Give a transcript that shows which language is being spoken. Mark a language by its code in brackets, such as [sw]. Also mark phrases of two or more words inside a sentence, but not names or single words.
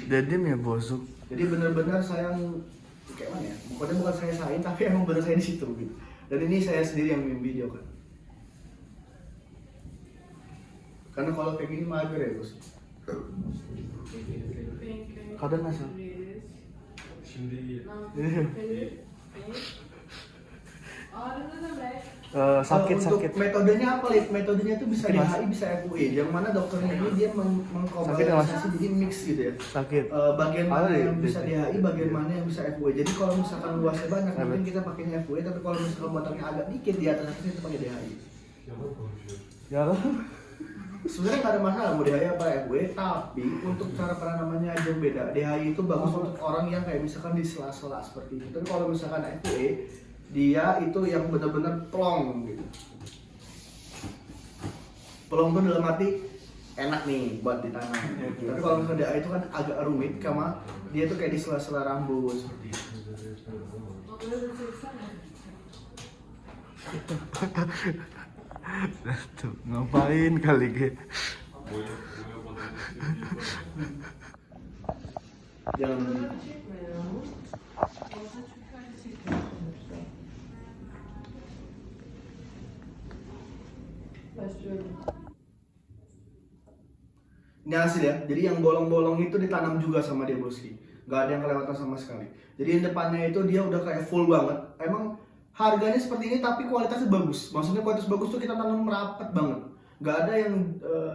[tr] Dedim ya bosuk. [id] Jadi benar-benar saya kayak mana ya, pokoknya bukan saya sain tapi emang benar saya di situ gitu. Dan ini saya sendiri yang bikin video kan, karena kalau kayak gini mager ya bos. Kadang asal. [tr] Şimdi iyi. Ağrı ne demek? [id] Untuk metodenya apa Lid? Metodenya itu bisa DHI bisa FUE. Yang mana dokternya ini dia mengkombinasi jadi mix gitu ya. Sakit. Bagian mana yang bisa DHI, bagian mana yang bisa FUE. Jadi kalau misalkan luasnya banyak mungkin kita pakainya FUE, tapi kalau misalkan batangnya agak dikit di atas kita pakai DHI. [tr] Yalan konuşuyor. [id] Ya lah. Sebenarnya nggak ada masalah mau DHI apa FUE, tapi untuk cara penanamannya aja yang beda. DHI itu bagus untuk orang yang kayak misalkan di sela-sela seperti itu. Tapi kalau misalkan FUE, dia itu yang benar-benar plong gitu. Plong tuh dalam arti enak nih buat ditanam. Tapi kalau misalkan DHI itu kan agak rumit, karena dia tuh kayak di sela-sela rambut seperti itu. [tr] Onları da çeksene. [id] Tuh, ngapain kali ge? [tr] Boya [id] Jangan [tr] Çekme ya. Orada çünkü öyle çekiyorsun. Başlıyorum. [id] ini hasil ya. Jadi yang bolong-bolong itu ditanam juga sama dia Boski. Gak ada yang kelewatan sama sekali. Jadi yang depannya itu dia udah kayak full banget. Emang harganya seperti ini tapi kualitasnya bagus. Maksudnya kualitas bagus tuh kita tanam rapat banget.